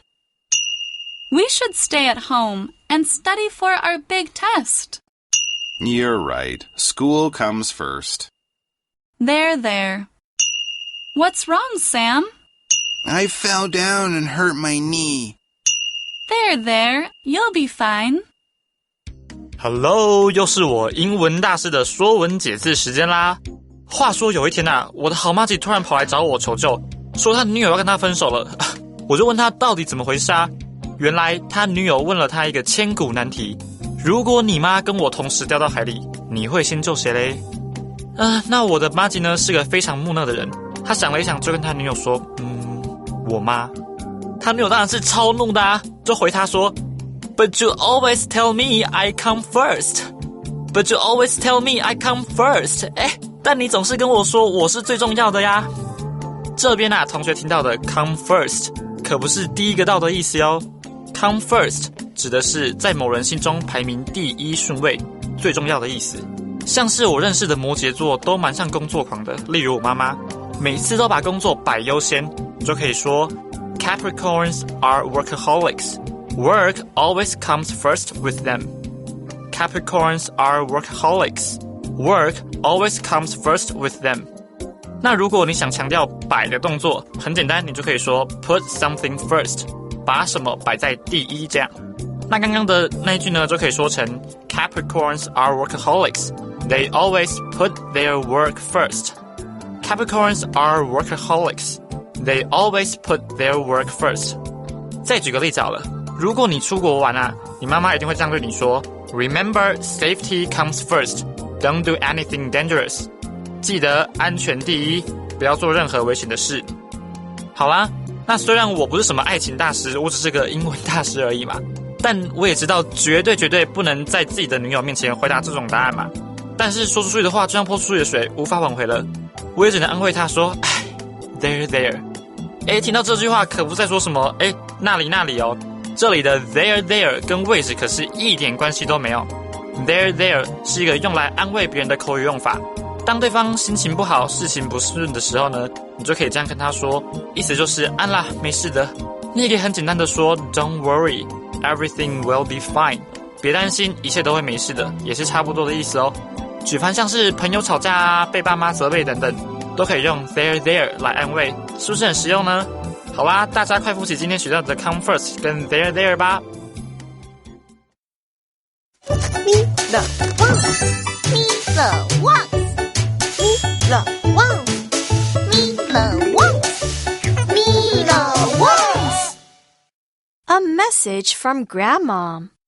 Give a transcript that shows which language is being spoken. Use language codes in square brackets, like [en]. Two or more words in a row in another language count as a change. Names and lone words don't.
[en] We should stay at home and study for our big test. You're right. School comes first. There. What's wrong, Sam? I fell down and hurt my knee. There. You'll be fine. [zh] Hello， 又是我英文大师的说文解字时间啦。话说有一天啊，我的好妈吉突然跑来找我求救，说他女友要跟他分手了。我就问他到底怎么回事啊？原来他女友问了他一个千古难题：如果你妈跟我同时掉到海里，你会先救谁嘞？那我的妈吉呢是个非常木讷的人，他想了一想，就跟他女友说：我妈。他女友当然是超怒的啊，就回他说： [en] But you always tell me I come first. But you always tell me I come first. [zh] 但你总是跟我说我是最重要的呀。这边同学听到的 [en] come first [zh] 可不是第一个到的意思哟。 [en] Come first [zh] 指的是在某人心中排名第一顺位，最重要的意思。像是我认识的摩羯座都蛮像工作狂的，例如我妈妈，每次都把工作摆优先，就可以说 [en] Capricorns are workaholics. Work always comes first with them. Capricorns are workaholics. Work always comes first with them. [zh] 那如果你想强调摆的动作，很简单，你就可以说 [en] put something first， [zh] 把什么摆在第一这样。那刚刚的那一句呢，就可以说成 [en] Capricorns are workaholics. They always put their work first. Capricorns are workaholics. They always put their work first. [zh] 再举个例子好了，如果你出国玩你妈妈一定会这样对你说 [en] Remember, safety comes first. Don't do anything dangerous. [zh] 记得安全第一，不要做任何危险的事。好啦，那虽然我不是什么爱情大师，我只是个英文大师而已嘛，但我也知道绝对不能在自己的女友面前回答这种答案嘛。但是说出去的话就像泼出去的水，无法挽回了。我也只能安慰她说 there. 听到这句话可不在说什么那里哦，这里的 there 跟位置可是一点关系都没有。there 是一个用来安慰别人的口语用法。当对方心情不好，事情不顺的时候呢，你就可以这样跟他说，意思就是安啦，没事的。你也可以很简单的说 [en] Don't worry, everything will be fine. [zh] 别担心，一切都会没事的，也是差不多的意思哦。举凡像是朋友吵架被爸妈责备等等，都可以用 there 来安慰，是不是很实用呢？好啦，大家快复习今天学到的 [en] come first [zh] 跟 there 吧。 [en] Me the ones, me the ones, me the ones, me the ones, me the ones. A message from Grandma.